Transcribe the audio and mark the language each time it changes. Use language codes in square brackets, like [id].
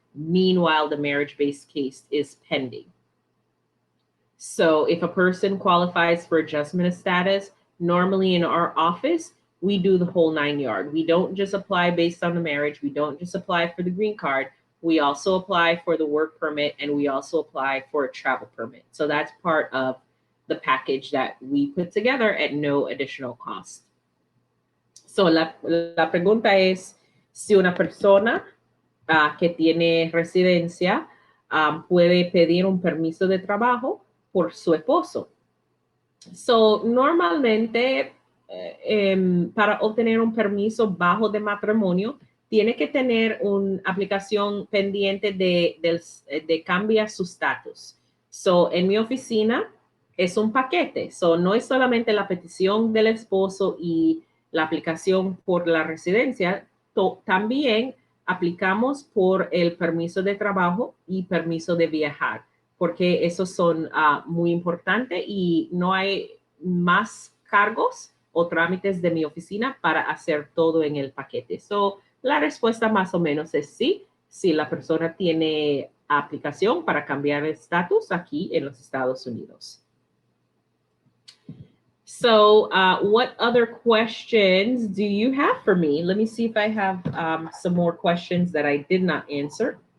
[en] Meanwhile, the marriage based case is pending. So if a person qualifies for adjustment of status, normally in our office, we do the whole 9 yard. We don't just apply based on the marriage. We don't just apply for the green card. We also apply for the work permit and we also apply for a travel permit. So that's part of the package that we put together at no additional cost. [es] So la pregunta es si una persona que tiene residencia puede pedir un permiso de trabajo por su esposo. So, normalmente, para obtener un permiso bajo de matrimonio, tiene que tener una aplicación pendiente de cambiar su estatus. So, en mi oficina es un paquete. So, no es solamente la petición del esposo y la aplicación por la residencia, también aplicamos por el permiso de trabajo y permiso de viajar porque esos son muy importantes y no hay más cargos o trámites de mi oficina para hacer todo en el paquete. So, la respuesta más o menos es sí, si la persona tiene aplicación para cambiar el estatus aquí en los Estados Unidos. [en] So, what other questions do you have for me? Let me see if I have some more questions that I did not answer.